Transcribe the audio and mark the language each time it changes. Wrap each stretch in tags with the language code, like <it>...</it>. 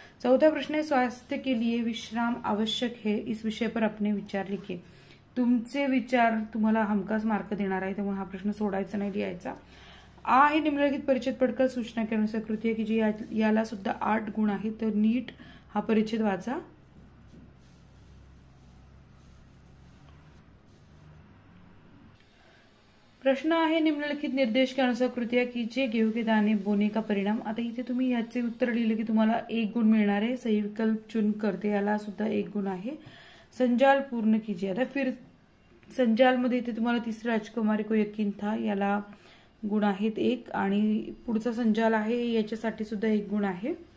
<hi>चौथा प्रश्न है स्वास्थ्य के लिए विश्राम आवश्यक है, इस विषय पर अपने विचार लिखिए।</hi> <mr>तुमचे विचार तुम्हाला हमखास मार्क देणार आहे, त्यामुळे हा प्रश्न सोडायचा नाही, लिहायचा। आ आहे</mr> <hi>निम्नलिखित परिच्छेद पढ़कर सूचना के अनुसार कृतियां कीजिए,</hi> <mr>याला सुद्धा 8 गुण आहेत, तर नीट हा परिच्छेद वाचा। प्रश्न आहे</mr> <hi>निम्नलिखित निर्देश के अनुसार कृतियां कीजिए, गेहूं के दाने बोने का परिणाम।</hi> <mr>आता इथे तुम्ही याचे उत्तर लिहिले की तुम्हाला 1 गुण मिळणार आहे।</mr> <hi>सही विकल्प चुन करते,</hi> <mr>याला सुद्धा 1 गुण आहे।</mr> <hi>संजाल पूर्ण कीजिए,</hi> <mr>आता फिर संजाल मध्ये इथे तुम्हाला</mr> <hi>तीसरे राजकुमारी को यकीन था,</hi> <mr>याला गुण आहेत 1, आणि पुढचा संजाल आहे याच्यासाठी सुद्धा 1 गुण आहे।</mr>